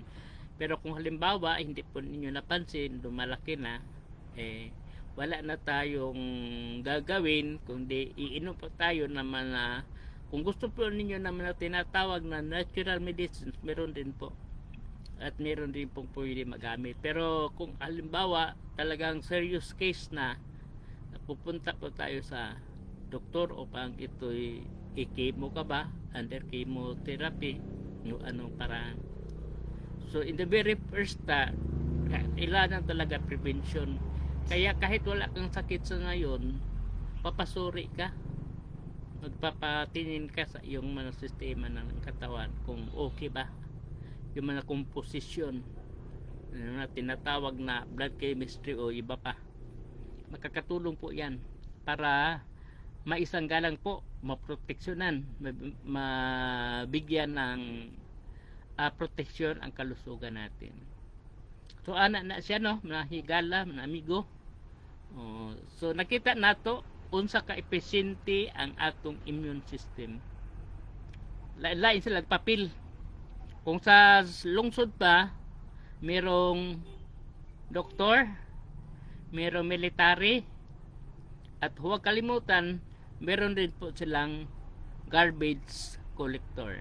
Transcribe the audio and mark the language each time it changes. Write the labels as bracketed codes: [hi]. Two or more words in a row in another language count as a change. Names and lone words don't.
[tl] Pero kung halimbawa hindi po ninyo napansin, lumalaki na, wala na tayong gagawin kundi iinom po tayo naman na kung gusto po ninyo naman na tinatawag na [en] natural medicines, [tl] meron din po. At meron din pong pwede magamit. Pero kung halimbawa talagang [en] serious case [tl] na, pupunta po tayo sa doktor upang ito'y i-chemo ka ba, [en] under chemotherapy, [tl] o anong paraan. [en] So in the very first [tl] kailangan talaga [en] prevention. [tl] Kaya kahit wala kang sakit sa ngayon, papasuri ka, magpapatingin ka sa iyong mga sistema ng katawan kung okay ba yung mga komposisyon na tinatawag na [en] blood chemistry [tl] o iba pa. Makakatulong po yan para maisanggalang po, maproteksyonan, mabigyan ng proteksyon ang kalusugan natin. [ceb] So ana na siya, no, nahigala, mga amigo. So nakita nato unsa ka epesyente ang atong immune system. Lain sila papel. [tl] Kung sa lungsod pa, merong doktor, merong military, at huwag kalimutan, meron din po silang garbage collector.